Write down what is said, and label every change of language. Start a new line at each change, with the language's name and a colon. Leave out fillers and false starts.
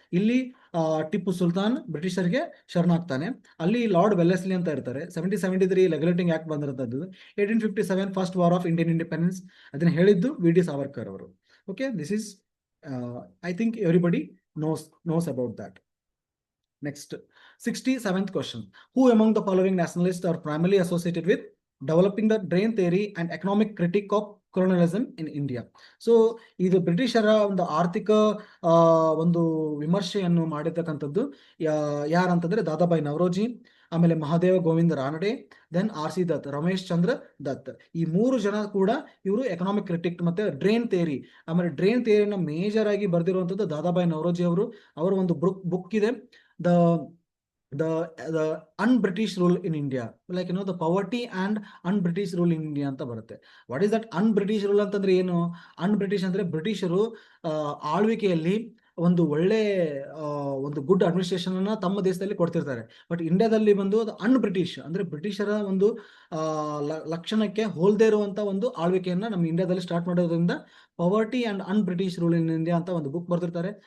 Kannada: ಇಲ್ಲಿ ಟಿಪ್ಪು ಸುಲ್ತಾನ್ ಬ್ರಿಟಿಷರಿಗೆ ಶರಣಾಗ್ತಾನೆ. ಅಲ್ಲಿ lord Wellesley ಅಂತ ಇರ್ತಾರೆ. 1773 ರೆಗ್ಯುಲೇಟಿಂಗ್ ಆಕ್ಟ್ ಬಂದಿರುತ್ತದೆ. 1857
English: first war of Indian independence
Kannada: ಅದನ್ನ ಹೇಳಿದ್ದು ವಿ.ಡಿ. ಸಾವರ್ಕರ್ ಅವರು.
English: Okay, this is I think everybody knows about that. Next, 67th question. Who among the following nationalists are primarily associated with developing the drain theory and economic critique of colonialism in India?
Kannada: So ಇದು ಬ್ರಿಟಿಷರ ಒಂದು ಆರ್ಥಿಕ ಒಂದು ವಿಮರ್ಶೆಯನ್ನು ಮಾಡಿರ್ತಕ್ಕಂಥದ್ದು ಯಾರಂತಂದ್ರೆ ದಾದಾಬಾಯಿ ನವರೋಜಿ, ಆಮೇಲೆ Mahadeva Govinda Ranade, then R.C. Dutt, Ramesh ಚಂದ್ರ ದತ್. ಈ 3 ಜನ ಕೂಡ ಇವರು ಎಕನಾಮಿಕ್ ಕ್ರಿಟಿಕ್ ಮತ್ತೆ ಡ್ರೇನ್ ಥಿಯರಿ, ಆಮೇಲೆ ಡ್ರೇನ್ ಥಿಯರಿನ ಮೇಜರ್ ಆಗಿ ಬರೆದಿರುವಂತದ್ದು ದಾದಾಬಾಯಿ ನವರೋಜಿ ಅವರು. ಅವರ ಒಂದು ಬುಕ್ ಇದೆ,
English: the un-British rule in India,
Kannada: like the poverty and un-British rule in India ಅಂತ ಬರುತ್ತೆ.
English: what is that un-British rule
Kannada: ಅಂತಂದ್ರೆ ಏನು? un-British ಅಂದ್ರೆ ಬ್ರಿಟಿಷರು ಆಳ್ವಿಕೆಯಲ್ಲಿ ಒಂದು ಒಳ್ಳೆ ಒಂದು ಗುಡ್ ಅಡ್ಮಿನಿಸ್ಟ್ರೇಷನ್ ಅನ್ನ ತಮ್ಮ ದೇಶದಲ್ಲಿ ಕೊಡ್ತಿರ್ತಾರೆ. ಬಟ್ ಇಂಡಿಯಾದಲ್ಲಿ ಬಂದು ಅದು ಅನ್ ಬ್ರಿಟಿಷ್ ಅಂದ್ರೆ ಬ್ರಿಟಿಷರ ಒಂದು ಲಕ್ಷಣಕ್ಕೆ ಹೋಲ್ದೇ ಇರುವಂತ ಒಂದು ಆಳ್ವಿಕೆಯನ್ನ ನಮ್ಮ ಇಂಡಿಯಾದಲ್ಲಿ ಸ್ಟಾರ್ಟ್ ಮಾಡೋದ್ರಿಂದ
English: poverty and un-British rule in India
Kannada: ಅಂತ ಒಂದು ಬುಕ್ ಬರ್ತಿರ್ತಾರೆ.